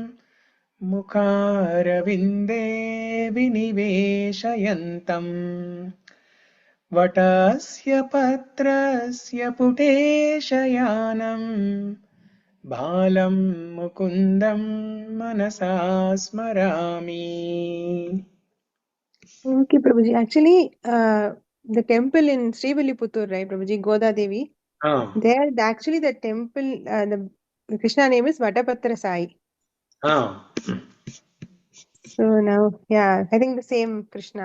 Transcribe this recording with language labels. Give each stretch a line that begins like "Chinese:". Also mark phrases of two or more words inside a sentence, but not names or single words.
Sanskrit: मुखारविन्दे विनिवेशयन्तम् वटस्य पत्रस्य पुटेशयानम् बालम् मुकुन्दम् मनसा स्मरामि.
English: Okay, Prabhuji. Actually, the temple in Srivilliputturu, right, Prabhuji, Goda Devi, there actually the temple, the Krishna name is Vatapatra Sai. So now, yeah, I think the same Krishna.